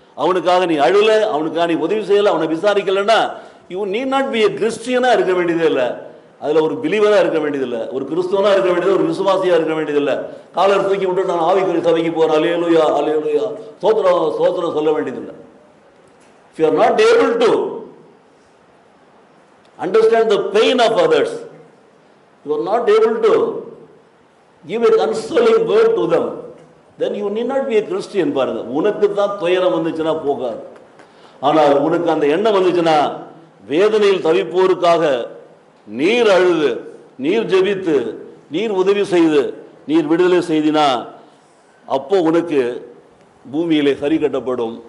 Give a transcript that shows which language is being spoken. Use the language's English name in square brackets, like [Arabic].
[Tamil] அவனுக்காக நீ அழுல, அவனுக்காக நீ உதவி செய்யலை, அவனை விசாரிக்கலைன்னா [English] you need not be a [Tamil] கிறிஸ்டியனாக இருக்க வேண்டியதே இல்லை. அதில் ஒரு பிலீவராக இருக்க வேண்டியதில்லை, ஒரு கிறிஸ்துவனாக இருக்க வேண்டியது, ஒரு விசுவாசியாக இருக்க வேண்டியதில்லை. காலர் தூக்கி விட்டு நான் ஆவிக்குரிய சபைக்கு போகிறேன், அல்லேலூயா அல்லேலூயா ஸ்தோத்திரம் ஸ்தோத்திரம் சொல்ல வேண்டியதில்லை. [English] If you are not able to understand the pain of others, you are not able to give a consoling word to them, then you need not be a Christian. [Tamil] பாருங்க, உனக்கு தான் துயரம் வந்துச்சுன்னா போகாது. ஆனால் உனக்கு அந்த எண்ணம் வந்துச்சுன்னா, வேதனையில் தவிப்போருக்காக நீர் அழுது, நீர் ஜெபித்து, நீர் உதவி செய்து, நீர் விடுதலை செய்தினா அப்போ உனக்கு பூமியிலே சரி கட்டப்படும்.